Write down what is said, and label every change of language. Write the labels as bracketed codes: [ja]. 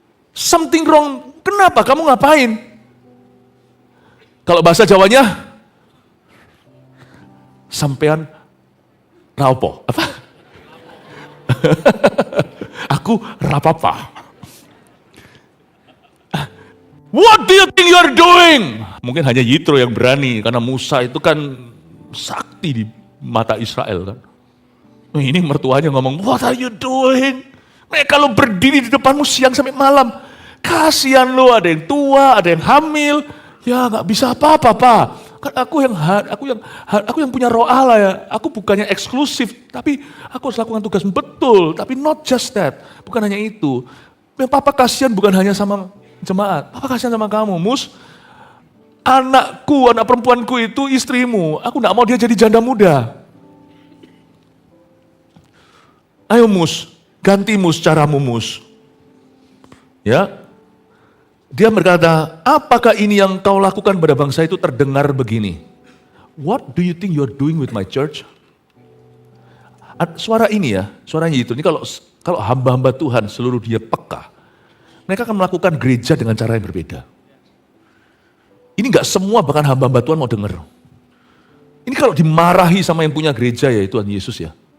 [en] Something wrong, [id] kenapa? Kamu ngapain? Kalau bahasa Jawanya, [jv] sampean raopo? [id] Apa? [jv] Aku rapapa. [en] What do you think you're doing? [id] Mungkin hanya Yitro yang berani, karena Musa itu kan sakti di mata Israel kan. Nah, ini mertuanya ngomong, [en] what are you doing? [id] Mereka lo berdiri di depanmu siang sampai malam. Kasihan lo, ada yang tua, ada yang hamil. Ya nggak bisa apa-apa, Pak. Kan aku yang punya roh Allah ya. Aku bukannya eksklusif, tapi aku harus lakukan tugas betul. Tapi [en] not just that. [id] Bukan hanya itu. Papa kasihan bukan hanya sama jemaat, Papa kasihan sama kamu, Mus. Anakku, anak perempuanku itu istrimu. Aku gak mau dia jadi janda muda. Ayo Mus, ganti Mus caramu Mus. Ya, dia berkata, apakah ini yang kau lakukan pada bangsa itu terdengar begini? [en] What do you think you're doing with my church? [id] Suara ini ya, suaranya itu. Ini kalau hamba-hamba Tuhan seluruh dia peka, mereka akan melakukan gereja dengan cara yang berbeda. Ini gak semua bahkan hamba-hamba Tuhan mau dengar. Ini kalau dimarahi sama yang punya gereja ya Tuhan Yesus ya.